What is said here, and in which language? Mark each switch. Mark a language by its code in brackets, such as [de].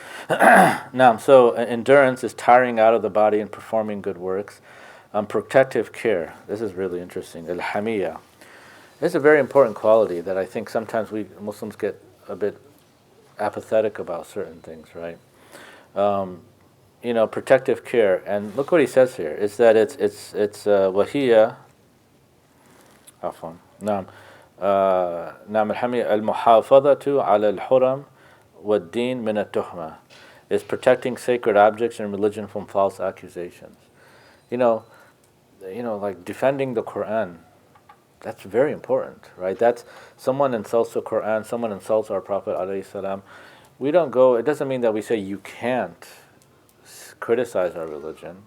[en] Now, so endurance is tiring out of the body and performing good works. Protective care. This is really interesting. Al-Hamiyya. This is a very important quality that I think sometimes we Muslims get a bit apathetic about certain things, right? Protective care, and look what he says here. Is that it's [ar] وهي عفوا نعم نعم الحمية المحافظة على الحرم والدين من التهمة. [en] Is protecting sacred objects and religion from false accusations. Like defending the Quran. That's very important, right? That's someone insults the Quran, someone insults our Prophet alayhi salam. We don't go. It doesn't mean that we say you can't criticize our religion.